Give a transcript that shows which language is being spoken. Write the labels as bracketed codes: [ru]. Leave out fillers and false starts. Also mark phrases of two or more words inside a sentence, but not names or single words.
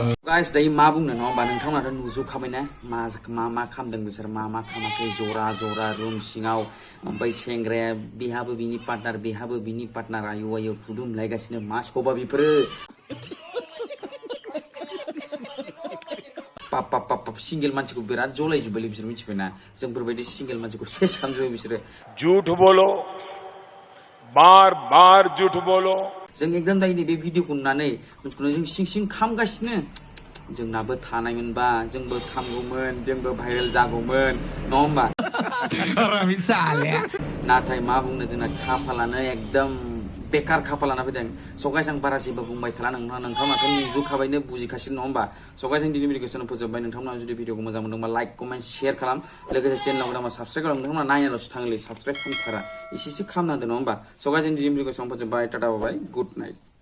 [brx] गाइस दायो मा बुंनो नङा होमबा नोंथांमोनाथ' नुजोबखाबायना मा खालामदों बिसोर मा खालामाखै जरा रुम सिङाव ओमफ्राय सेंग्राया बेहाबो बिनि पार्टनार बेहाबो बिनि पार्टनार आयौ खुदुमलायगासिनो मा स'बा बेफोरो पाप सिंगेल मानसिखौ बिराद जलायजोब्बायलै बिसोर मिथिबायना जोंफोरबायदि सिंगेल मानसिखौ सेस खालामजोब्बाय बिसोरो [hi] झूठ बोलो बार झूठ बोलो [brx] जों एकदम दायो बे भिडिअखौ नुनानै मानसिखौनो जों सिं खामगासिनो जोंनाबो थानायमोनबा जोंबो खामगौमोन जोंबो भाइरेल जागौमोन नङा होमबा नाथाय मा बुंनो जोंना खाफालानो एकदम बेकार खाफालाना फैदों स' गाइस आं बारा जेबो बुंबाय थाला नोंथांमोनाथ' नुजोबखाबायनो बुजिखासिनो नङा होमबा स' गाइस आं दिनै भिडिअखौ फोजोबबाय नोंथांमोना जुदि भिडिअखौ मोजां मोनदोंबा [en] like comment share [brx] खालाम लोगोसे चेनेलाव गोदानबा साबस्क्राइब खालाम नोंथांमोना नायनाल'सो थाङोलै साबस्क्राइब खालामथारा एसेसो खालामनांदो नङा होमबा स' गाइस आं दिनै भिडिअखौ फोजोबबाय [en] tata bye good night